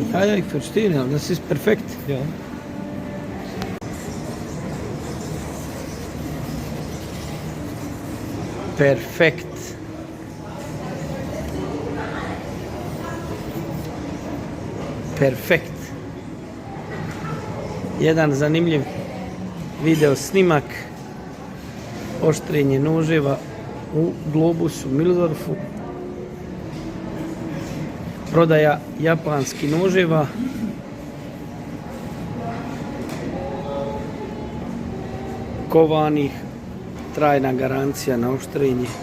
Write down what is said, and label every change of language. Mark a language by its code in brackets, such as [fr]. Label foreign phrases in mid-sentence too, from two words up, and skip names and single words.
[de] Ja, ja, ich verstehe, ja, das ist perfekt. Ja. Perfekt. Perfekt. [bs] Jedan zanimljiv video snimak oštrenje noževa u Globusu Mildorfu. Prodaja japanskih noževa. Kovanih, trajna garancija na oštrenje.